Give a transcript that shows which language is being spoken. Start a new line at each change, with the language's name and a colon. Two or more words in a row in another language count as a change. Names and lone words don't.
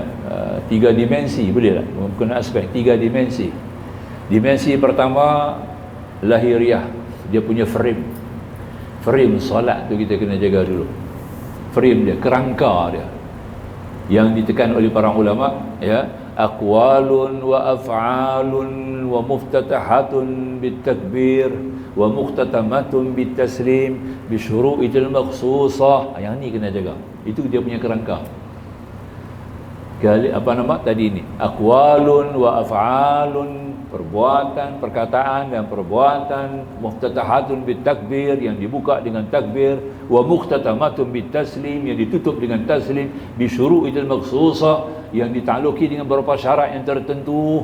Malay: Tiga dimensi, boleh tak? Bukan aspek, tiga dimensi. Dimensi pertama lahiriah, dia punya frame solat tu kita kena jaga dulu. Frame dia, kerangka dia, yang ditekan oleh para ulama,
Arabic: يا، أقوال وأفعال ومفتتحة بالتكبير ومختتمة بالتسليم بشروط المخصوصة.
Malay: Yang ni kena jaga. Itu dia punya kerangka. Apa nama tadi ni?
Arabic: أقوال وأفعال,
Malay: perbuatan, perkataan dan perbuatan,
Arabic: مفتتحة بالتكبير,
Malay: yang dibuka dengan takbir,
Arabic: ومختتمة بالتسليم,
Malay: yang ditutup dengan taslim,
Arabic: بشروط المخصوصة,
Malay: yang ditakluki dengan beberapa syarat yang tertentu.